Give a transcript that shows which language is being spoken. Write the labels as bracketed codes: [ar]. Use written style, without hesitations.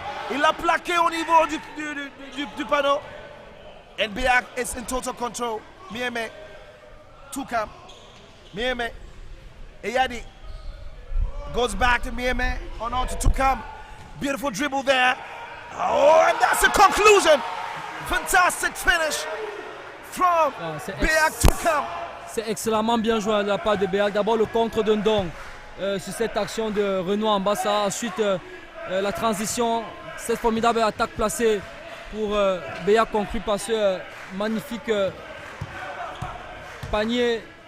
[fr] Il a plaqué au niveau du panneau. [en] And BEAC is in total control. Mieme, Tukam, Mieme, Eyadi goes back to Mieme, on to Tukam. Beautiful dribble there. Oh, and that's the conclusion. Fantastic finish from BEAC Tukam. [fr] C'est excellemment bien joué de la part de BEAC. D'abord le contre de Ndong sur cette action de Renaud Mombasa. Ensuite la transition, cette formidable attaque placée pour BEAC conclue par ce magnifique panier.